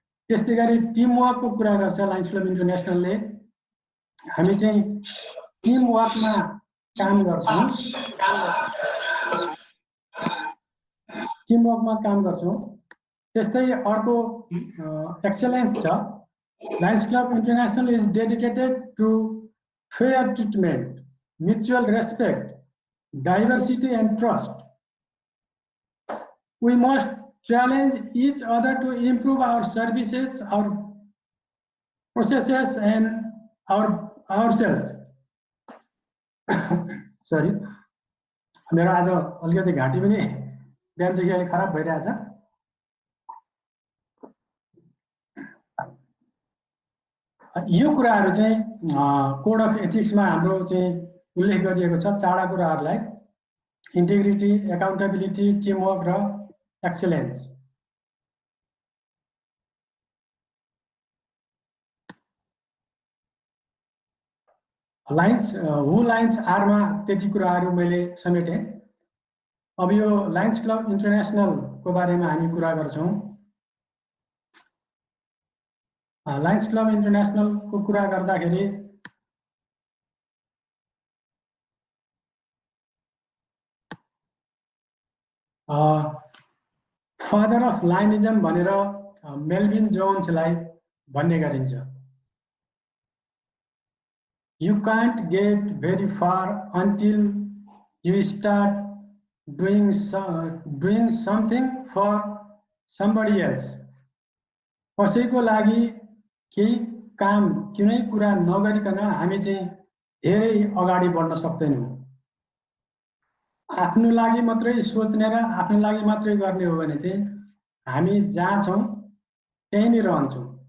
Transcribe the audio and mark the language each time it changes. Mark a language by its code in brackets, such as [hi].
[ne] त्यस्तै गरी टिमवर्कको कुरा गर्छ लायन्स क्लब इन्टरनेसनलले। हामी चाहिँ टिमवर्कमा काम गर्छौँ, टिमवर्कमा काम गर्छौँ। त्यस्तै अर्को एक्सेलेन्स छ। [en] Lions Club International is dedicated to fair treatment, mutual respect, diversity and trust. We must challenge each other to improve our services, our processes and ourselves. [ne] Sorry, मेरो आज अलिकति घाँटी पनि बिहानदेखि अहिले खराब भइरहेछ। यो कुराहरू चाहिँ कोड अफ एथिक्समा हाम्रो चाहिँ उल्लेख गरिएको छ। चारवटा कुराहरूलाई इन्टिग्रिटी, एकाउन्टेबिलिटी, टिमवर्क र एक्सेलेन्स। लायन्स हु लायन्स आरमा त्यति कुराहरू मैले समेटेँ। अब यो लायन्स क्लब इन्टरनेसनलको बारेमा हामी कुरा गर्छौँ। लायन्स क्लब इन्टरनेसनलको कुरा गर्दाखेरि फादर अफ लाइनिजम भनेर मेल्भिन जोन्सलाई भन्ने गरिन्छ। [en] You can't get very far until you start doing something for somebody else. [ne] कसैको लागि केही काम कुनै कुरा नगरिकन हामी चाहिँ धेरै अगाडि बढ्न सक्दैनौँ। आफ्नो लागि मात्रै सोच्ने र आफ्नो लागि मात्रै गर्ने हो भने चाहिँ हामी जहाँ छौँ त्यही नै रहन्छौँ।